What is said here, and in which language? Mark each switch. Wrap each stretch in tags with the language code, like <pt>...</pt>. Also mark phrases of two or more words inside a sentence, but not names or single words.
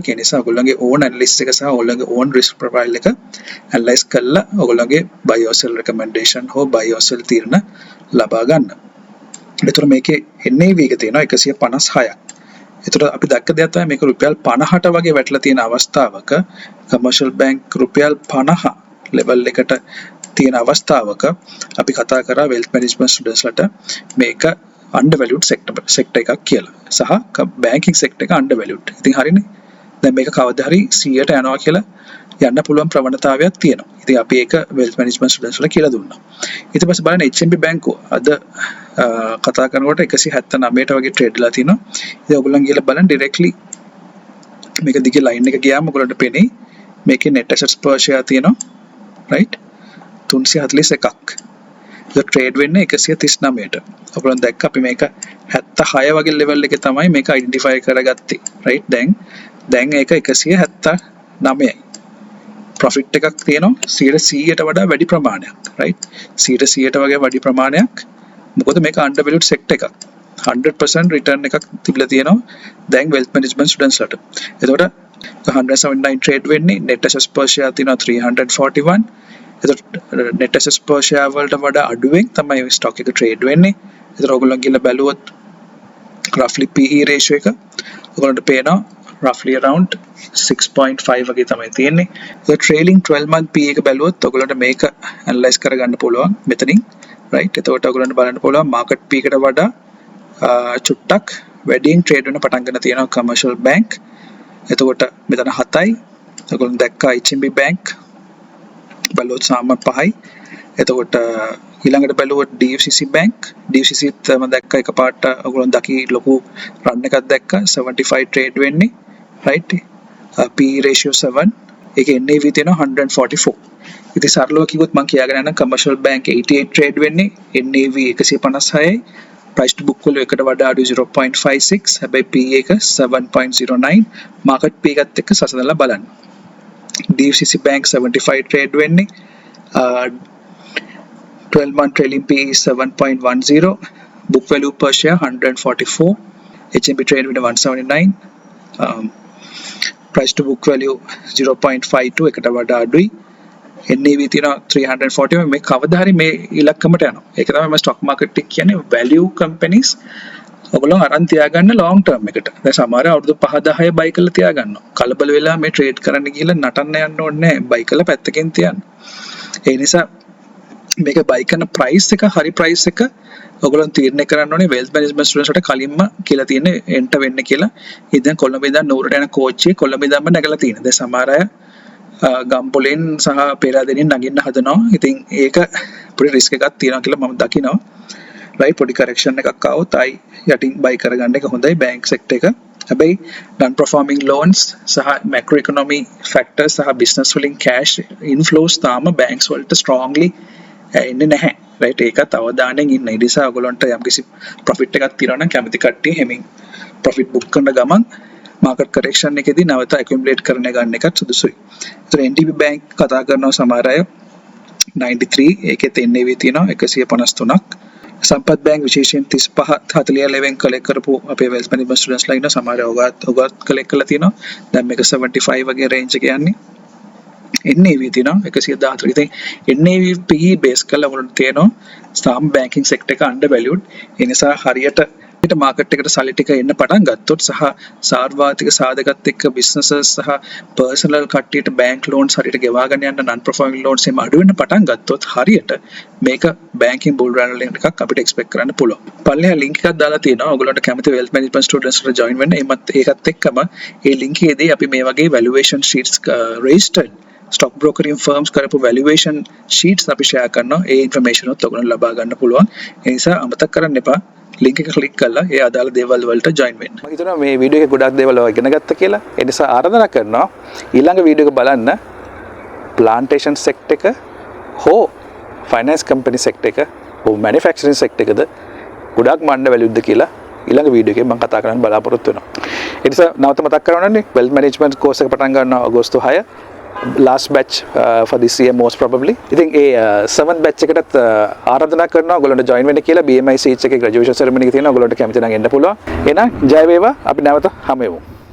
<si>ඒ නිසා ඔයගොල්ලන්ගේ</si> <en>own analysis</en> <si>එක සහ ඔයගොල්ලන්ගේ</si> <en>own risk profile</en> <si>එක analyze කරලා ඔයගොල්ලන්ගේ</si> <en>buy or sell recommendation</en> <si>හෝ</si> <en>buy or sell</en> <si>තීරණ ලබා ගන්න. ඒතර මේකේ NAV එක තියෙනවා 156ක්. ඒතර අපි දැක්ක දෙයක් තමයි මේක රුපියල් 50ට වගේ වැටලා තියෙන අවස්ථාවක commercial bank රුපියල් 50 level එකට තියෙන අවස්ථාවක අපි කතා කරා</si> <en>wealth management students</en> <si>ලට මේක undervalued sector එකක් කියලා. සහ</si> <en>banking sector</en> <si>එක undervalued. ඉතින් හරිනේ. දැන් මේක කවදා හරි 100ට යනවා කියලා යන්න පුළුවන් ප්‍රවණතාවයක් තියෙනවා. ඉතින් අපි ඒක</si> <en>wealth management students</en> <si>වල කියලා දුන්නා. ඊට පස්සේ බලන්න HMB බැංකුව අද කතා කරනකොට 179ට වගේ ට්‍රේඩ් වෙලා තිනවා. ඉතින් ඔයගොල්ලන් ගිහලා බලන්න directly මේක දිගේ line එක ගියාම ඔයගොල්ලන්ට පෙනේ මේකේ</si> <en>net assets per share</en> <si>තියෙනවා. right? 341ක්. ඒක ට්‍රේඩ් වෙන්නේ 139ට. ඔයගොල්ලන් දැක්ක අපි මේක 76 වගේ level එකේ තමයි මේක identify කරගත්තේ. right? දැන් ඒක 179යි. profit එකක් තියෙනවා 100ට වඩා වැඩි ප්‍රමාණයක්. right? 100ට වගේ වැඩි ප්‍රමාණයක්. මොකද මේක</si> <en>undervalued sector</en> <si>එකක්. 100% return එකක් තිබිලා තියෙනවා දැන්</si> <en>wealth management students</en> <si>ලට. එතකොට 179 trade වෙන්නේ</si> <en>net assets per share</en> <si>තියෙනවා 341. එතකොට</si> <en>net assets per share</en> <si>වලට වඩා අඩුවෙන් තමයි stock එක trade වෙන්නේ. එතකොට ඔයගොල්ලෝ ගිහලා බැලුවොත්</si> <en>roughly PE ratio</en> <si>එක ඔයගොල්ලන්ට පේනවා</si> <en>roughly around</en> <si>6.5 වගේ තමයි තියෙන්නේ. ඒක</si> <en>trailing 12 month PE</en> <si>එක බැලුවොත් ඔයගොල්ලන්ට මේක analyze කරගන්න පුළුවන් මෙතනින්. right? එතකොට ඔයගොල්ලන්ට බලන්න පුළුවන්</si> <en>market PE</en> <si>එකට වඩා චුට්ටක් වැඩියෙන් trade වෙන පටන් ගන්න තියෙනවා commercial bank. එතකොට මෙතන 7යි. ඔයගොල්ලෝ දැක්කා HMB bank බලුවොත් සාම 5යි. එතකොට ඊළඟට බැලුවොත් DFCC bank මම දැක්කා එකපාරට ඔයගොල්ලෝ දකි ලොකු run එකක් දැක්කා 75 trade වෙන්නේ. right?</si> <en>PE ratio</en> <si>7. ඒකේ NAV තියෙනවා 144. ඉතින් සරලව කිව්වොත් මම කියාගෙන යන commercial bank 88 trade වෙන්නේ NAV 156යි.</si> <en>price to book value</en> <si>එකට වඩා අඩු 0.56. හැබැයි PE එක 7.09.</si> <en>market PE</en> <si>එකත් එක්ක සසඳලා බලන්න. DFCC bank 75 trade වෙන්නේ</si> <en>12 month trailing PE</en> <si>7.10.</si> <en>book value per share 144. HMB trade with 179. price to book value 0.52</en> <si>එකට වඩා අඩුයි. NAV තියෙනවා 340. මේ කවදා හරි මේ ඉලක්කමට යනවා. ඒක තමයි මම</si> <en>stock market</en> <si>එක කියන්නේ</si> <en>value companies</en> <si>ඔයගොල්ලෝ අරන් තියාගන්න</si> <en>long term</en> <si>එකට. දැන් සමහර අවුරුදු 5-10 buy කරලා තියාගන්නවා. කලබල වෙලා මේ trade කරන්න ගිහලා නටන්න යන්න ඕනේ නැහැ. buy කරලා පැත්තකින් තියන්න. ඒ නිසා මේක buy කරන price එක හරි price එක ඔයගොල්ලෝ තීරණය කරන්න ඕනේ</si> <en>wealth management students</en> <si>ට කලින්ම කියලා තියෙන්නේ enter වෙන්න කියලා. ඉතින් කොළඹ ඉඳන් නූරට යන coach එක කොළඹ ඉඳන්ම නැගලා තියෙනවා. දැන් සමහර අය ගම්පොලෙන් සහ පෙරාදෙනින් නගින්න හදනවා. ඉතින් ඒක පොඩි රිස්ක් එකක් තියෙනවා කියලා මම දකිනවා. right? පොඩි correction එකක් ආවොත් ආයි යටින් buy කරගන්න එක හොඳයි</si> <en>bank sector</en> <si>එක. හැබැයි</si> <en>non performing loans</en> <si>සහ</si> <en>macro economy factors</en> <si>සහ business වලින්</si> <en>cash inflows</en> <si>තාම banks වලට strongly එන්නේ නැහැ. right? ඒකත් අවධානයෙන් ඉන්න. ඒ නිසා ඔයගොල්ලන්ට යම්කිසි profit එකක් තියෙනවා නම් කැමති කට්ටිය හැමින්</si> <en>profit book</en> <si>කරන ගමන්</si> <en>market correction</en> <si>එකේදී නැවත accumulate කරන ගන්න එකත් සුදුසුයි. ඒතර NDB bank කතා කරනවා සමහර අය 93 ඒකෙත් NAV තියෙනවා 153ක්. සම්පත් bank විශේෂයෙන් 35-40 collect කරපු අපේ</si> <en>wealth management students</en> <si>ලා ඉන්න සමහර අය ඔගත් collect කරලා තියෙනවා. දැන් මේක 75 වගේ range එක යන්නේ. NAV තියෙනවා 114. ඉතින්</si> <en>NAV PE base</en> <si>කරලා වුණත් තියෙනවා ස්ථාම</si> <en>banking sector</en> <si>එක undervalued. ඒ නිසා හරියට market එකට සල්ලි ටික එන්න පටන් ගත්තොත් සහ සාර්වාතික සාධකත් එක්ක businesses සහ personal කට්ටියට</si> <en>bank loans</en> <si>හරියට ගෙවාගෙන යන්න</si> <en>non performing loans</en> <si>එම අඩු වෙන්න පටන් ගත්තොත් හරියට මේක</si> <en>banking bull run</en> <si>එකක් අපිට expect කරන්න පුළුවන්. පල්ලෙහා link එකක් දාලා තියෙනවා. ඔයගොල්ලන්ට කැමති</si> <en>wealth management students</en> <si>ට join වෙන්න. ඒකත් එක්කම ඒ link එකේදී අපි මේ වගේ</si> <en>valuation sheets registered stock brokering firms</en> <si>කරපු</si> <en>valuation sheets</en> <si>අපි share කරනවා. ඒ information උත් ඔයගොල්ලන්ට ලබා ගන්න පුළුවන්. ඒ නිසා අමතක කරන්න එපා. link එක click කරලා ඒ අදාළ දේවල් වලට join වෙන්න. මම හිතනවා මේ වීඩියෝ එකේ ගොඩක් දේවල් ඔය ඉගෙන ගත්ත කියලා. ඒ නිසා ආරාධනා කරනවා ඊළඟ වීඩියෝ එක බලන්න</si> <en>plantation sector</en> <si>එක හෝ</si> <en>finance company sector</en> <si>එක හෝ</si> <en>manufacturing sector</en> <si>එකද ගොඩක් මණ්ඩ වැලියුද්ද කියලා ඊළඟ වීඩියෝ එකේ මම කතා කරන්න බලාපොරොත්තු වෙනවා. ඒ නිසා නැවත මතක් කරගන්නනේ</si> <en>wealth management course</en> <si>එක පටන් ගන්නවා අගෝස්තු 6</si> <en>last batch for this year most probably.</en> <si>ඉතින් ඒ 7th batch එකටත් ආරාධනා කරනවා ඔයගොල්ලන්ට join වෙන්න කියලා. BMI CH එකේ</si> <en>graduation ceremony</en> <si>එක තියෙනවා. ඔයගොල්ලන්ට කැමති නම් එන්න පුළුවන්. එහෙනම් ජය වේවා. අපි නැවත හමු වෙමු.</si>